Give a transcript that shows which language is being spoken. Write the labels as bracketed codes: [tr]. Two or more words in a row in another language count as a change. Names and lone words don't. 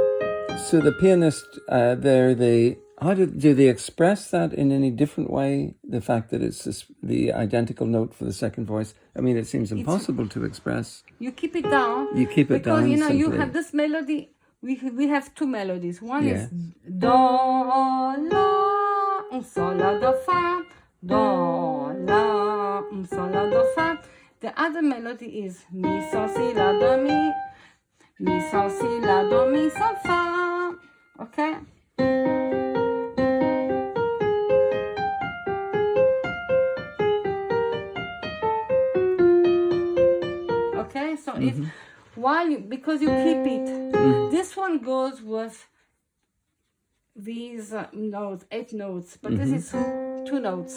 [en] So the pianist, do they express that in any different way? The fact that it's the identical note for the second voice. It seems impossible to express. You keep it down. You keep it down. Because you simply. have this melody. We have 2 melodies. One is do la sol la do fa, do la sol la do fa. The other melody is mi sol si la do mi sol si la do mi sol fa. Okay. Okay, so it's because you keep it. This one goes with these notes, 8 notes, but this is 2 notes.